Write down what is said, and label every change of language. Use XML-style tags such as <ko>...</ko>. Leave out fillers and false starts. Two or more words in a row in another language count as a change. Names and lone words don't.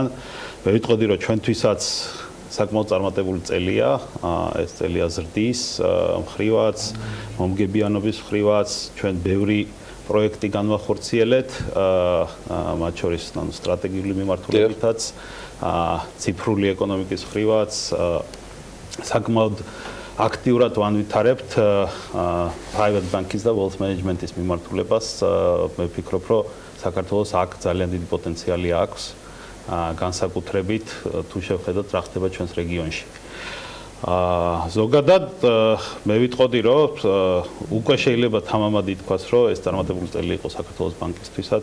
<ka>მე ვიტყოდი, რომ ჩვენთვისაც საკმაოდ წარმატებული წელია, ეს წელია ზრდის მხრივაც, მომგებიანობის მხრივაც, ჩვენ ბევრი პროექტი განვახორციელეთ, მათ შორის სტრატეგიული მიმართულებითაც, ციფრული ეკონომიკის მხრივაც, საკმაოდ აქტიურად ვანვითარებთ</ka> <en>private banking</en> <ka>და</ka> <en>wealth management-</en> <ka>ის მიმართულებას. მე ვფიქრობ, რომ საქართველოს აქ ძალიან დიდი პოტენციალი აქვს, განსაკუთრებით თუ შევხედოთ რა ხდება ჩვენს რეგიონში. ზოგადად მე ვიტყოდი, რომ უკვე შეიძლება თამამად ითქვას, რომ ეს წარმატებული წელი იყო საქართველოს ბანკისთვისაც.</ka>